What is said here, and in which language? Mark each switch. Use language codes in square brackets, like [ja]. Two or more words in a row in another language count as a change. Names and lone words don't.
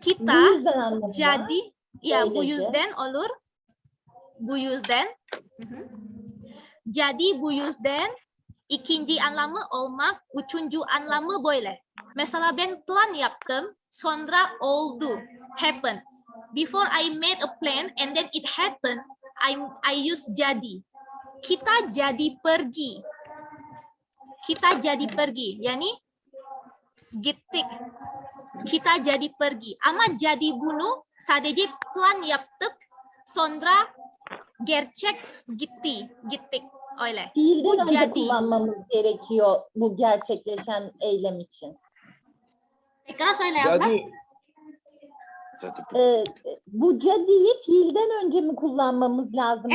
[id] Kita [tr] yüzden anladım. jadi ya bu Öylece. yüzden olur. Bu yüzden. Jadi bu yüzden ikinci anlamı olmak, üçüncü anlamı böyle. Mesela ben plan yaptım, sonra oldu, happen. [en] Before I made a plan and then it happened, I use jadi. [id] Kita jadi pergi. Kita jadi pergi. [tr] Yani gittik. [id] Kita jadi pergi. [tr] Ama jadi bunu sadece plan yaptık, sonra gerçek gittik. Öyle. Fiilden Bu önce jadi. kullanmamız gerekiyor bu gerçekleşen eylem için. Tekrar söyle abla. Cadı, Bu cadiyi fiilden önce mi kullanmamız lazım?